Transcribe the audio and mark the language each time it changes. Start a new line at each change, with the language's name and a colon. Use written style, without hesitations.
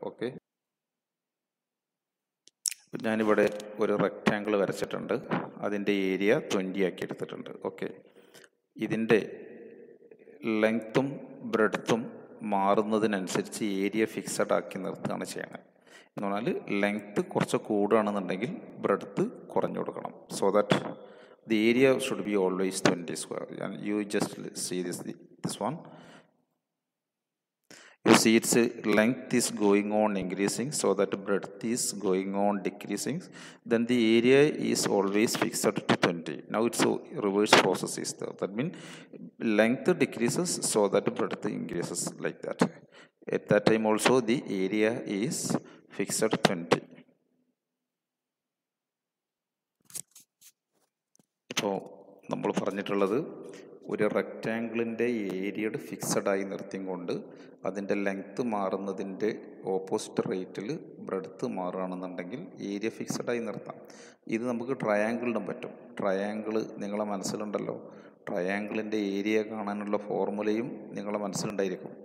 Malayalam: Okay, ഞാനിവിടെ ഒരു rectangle വരച്ചിട്ടുണ്ട്, അതിൻ്റെ ഏരിയ 20 ആക്കി എടുത്തിട്ടുണ്ട്. ഓക്കെ, ഇതിൻ്റെ ലെങ്ത്തും ബ്രെഡ്ത്തും മാറുന്നതിനനുസരിച്ച് ഏരിയ ഫിക്സഡ് ആക്കി നിർത്തുകയാണ് ചെയ്യുന്നത്. എന്ന് പറഞ്ഞാൽ ലെങ്ത്ത് കുറച്ച് കൂടുകയാണെന്നുണ്ടെങ്കിൽ ബ്രെഡ്ത്ത് കുറഞ്ഞു കൊടുക്കണം.
English: So that the area should be always 20 square. And you just see this one. You see its length is going on increasing, so that breadth is going on decreasing. Then the area is always fixed to 20. Now it's a reverse process is there. That means length decreases, so that breadth increases like that. At that time also the area is fixed at 20.
Malayalam: ഇപ്പോൾ നമ്മൾ പറഞ്ഞിട്ടുള്ളത് ഒരു റെക്റ്റാങ്കിളിൻ്റെ ഏരിയയുടെ ഫിക്സഡായി നിർത്തിയും കൊണ്ട് അതിൻ്റെ length മാറുന്നതിൻ്റെ opposite റേറ്റിൽ breadth മാറുകയാണെന്നുണ്ടെങ്കിൽ area ഫിക്സഡായി നിർത്താം. ഇത് നമുക്ക് ട്രയാങ്കിളിനും പറ്റും. ട്രയാങ്കിൾ നിങ്ങളെ മനസ്സിലുണ്ടല്ലോ, ട്രയാങ്കിളിൻ്റെ ഏരിയ കാണാനുള്ള ഫോർമുലയും നിങ്ങളെ മനസ്സിലുണ്ടായിരിക്കും.